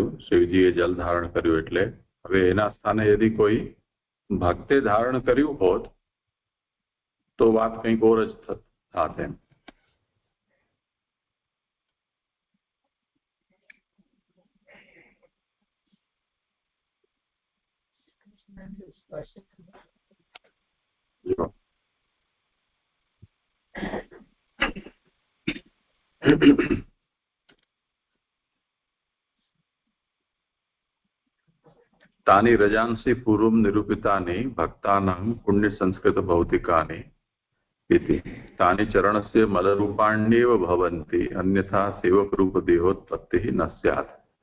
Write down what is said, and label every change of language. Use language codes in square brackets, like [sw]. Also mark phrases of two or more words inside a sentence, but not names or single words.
[gu] શિવજીએ જલ ધારણ કર્યું એટલે હવે એના સ્થાને યદિ કોઈ ભક્તે ધારણ કર્યું હોત તો વાત કંઈક ઓર જ થાત એમ. [sa] જો तानि रजांसि पूर्वं निरूपितानि भक्तानां पुण्य संस्कृत भौतिकानि इति तानि चरणस्य मलरूपाण्येव भवन्ति अन्यथा सेवक रूप देहोत्पत्तिः न स्यात्.